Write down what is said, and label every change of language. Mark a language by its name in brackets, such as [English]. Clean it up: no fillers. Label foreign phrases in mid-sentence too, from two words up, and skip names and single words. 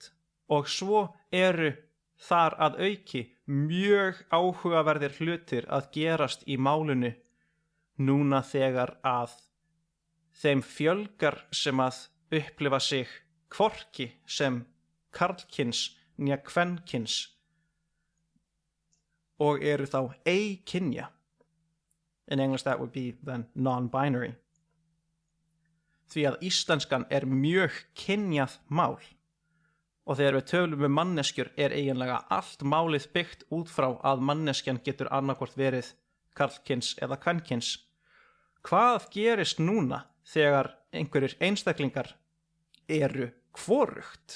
[Icelandic] Og svo eru þar að auki mjög áhugaverðir hlutir að gerast í málinu núna þegar að þeim fjölgar sem að upplifa sig hvorki sem karlkyns né kvenkyns og eru þá eikynja. [English] In English that would be then non-binary. [Icelandic] Því að íslenskan er mjög kynjað mál og þegar við tölum manneskjur er eiginlega allt málið byggt út frá að manneskjan getur annarkvort verið karlkyns eða kvenkyns. Hvað gerist núna þegar einhverjir einstaklingar eru hvorugt?